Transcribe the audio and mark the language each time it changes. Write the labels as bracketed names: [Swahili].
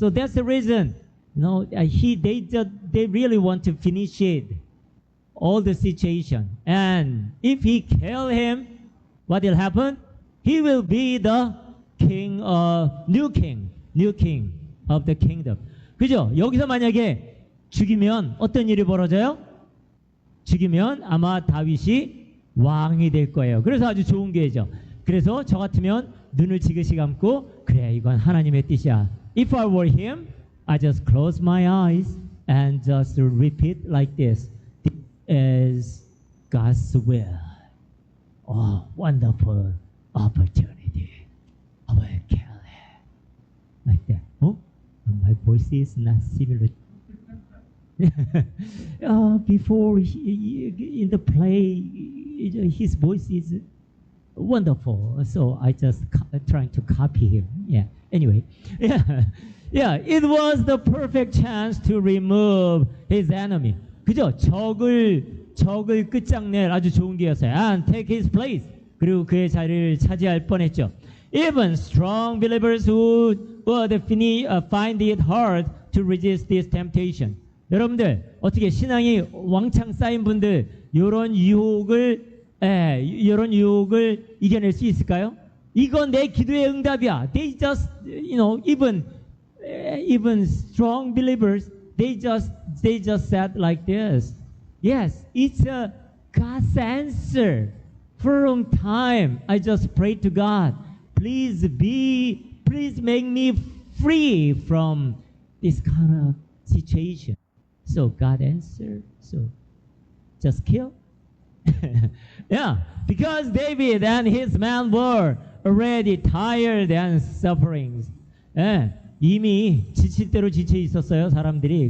[English] So that's the reason, they really want to finish it, all the situation. And if he kill him, what will happen? He will be the king, new king of the kingdom. [Korean] 그죠? 여기서 만약에 죽이면 어떤 일이 벌어져요? 죽이면 아마 다윗이 왕이 될 거예요. 그래서 아주 좋은 기회죠. 그래서 저 같으면 눈을 지그시 감고 그래, 이건 하나님의 뜻이야. [English] If I were him, I just close my eyes and just repeat like this. This is God's will. Oh, wonderful opportunity. I will kill it. Like that. Oh, my voice is not similar. Before in the play, his voice is wonderful. So I just trying to copy him. Yeah. Anyway, yeah. It was the perfect chance to remove his enemy. [Korean] 그죠? 적을 끝장낼 아주 좋은 기회였어요. [English] And take his place. [Korean] 그리고 그의 자리를 차지할 뻔했죠. [English] Even strong believers who would find it hard to resist this temptation. [Korean] 여러분들 어떻게 신앙이 왕창 쌓인 분들 이런 유혹을 이겨낼 수 있을까요? 이건 내 기도의 응답이야. [English] They just, even strong believers, they just said like this. Yes, it's a God's answer. For a long time, I just prayed to God. Please make me free from this kind of situation. So God answered. So just kill. Yeah, because David and his men were already tired and suffering. [Korean] 예, 이미 지칠 대로 지쳐 있었어요, 사람들이.